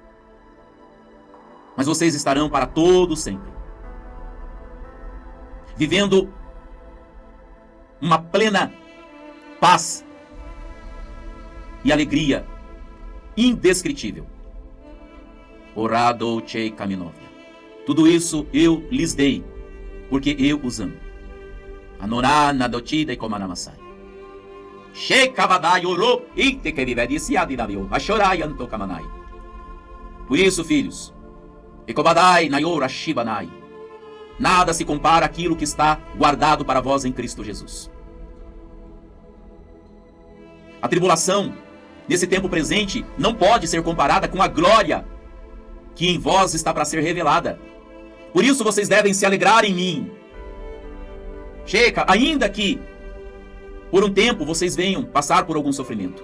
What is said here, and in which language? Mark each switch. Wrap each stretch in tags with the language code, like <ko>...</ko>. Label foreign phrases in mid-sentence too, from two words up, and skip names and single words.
<pt>Mas vocês estarão para todo sempre vivendo uma plena paz e alegria indescritível. Orado chei kaminovia. Tudo isso eu lhes dei, porque eu os amo. Anorá nadotida e komanamasai. Shei kavadai oro ite que viverici adinavio. Ashorai antokamanai. Por isso, filhos, ekobadai nayora shibanai. Nada se compara àquilo que está guardado para vós em Cristo Jesus. A tribulação, nesse tempo presente, não pode ser comparada com a glória que em vós está para ser revelada. Por isso vocês devem se alegrar em mim. Checa, ainda que por um tempo vocês venham passar por algum sofrimento.</pt>